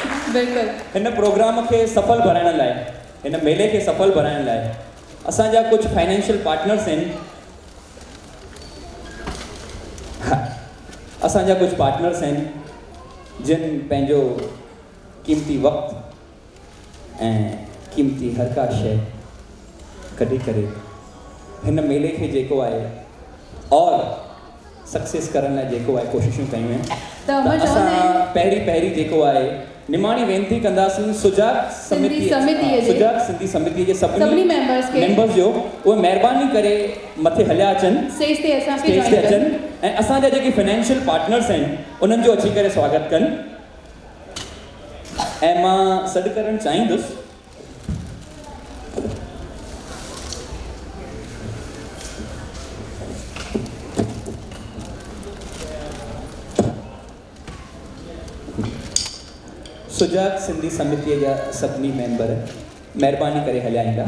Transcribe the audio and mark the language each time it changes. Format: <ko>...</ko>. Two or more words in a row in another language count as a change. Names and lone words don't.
<sd>बिल्कुल इन प्रोग्राम के सफल बनाइण लाइ इन मेले के सफल बनाइण लाइ असांजा कुछ</sd> <en>financial partners</en> <sd>आहिनि असांजा कुछ पार्टनर्स आहिनि जिन पंहिंजो कीमती वक़्तु ऐं कीमती हर का शइ कढी करे हिन मेले खे जेको आहे और सक्सेस करण लाइ जेको आहे कोशिशूं कयूं आहिनि त अमर असां चवंदा आहिनि पहिरीं जेको आहे निमाणी वेनती कंदासीं सुजाग सिंधी समितीअ जे सभिनी मेंबर्स जो उहे महिरबानी करे मथे हलिया अचनि स्टेज ते अचनि ऐं असांजा जेके</sd> <en>financial partners</en> <sd>आहिनि उन्हनि जो अची करे स्वागत कनि ऐं मां सॾु करणु चाहींदुसि सुजाग सिंधी समितीअ जा सभिनी मेंबर महिरबानी करे हलिया ईंदा</sd>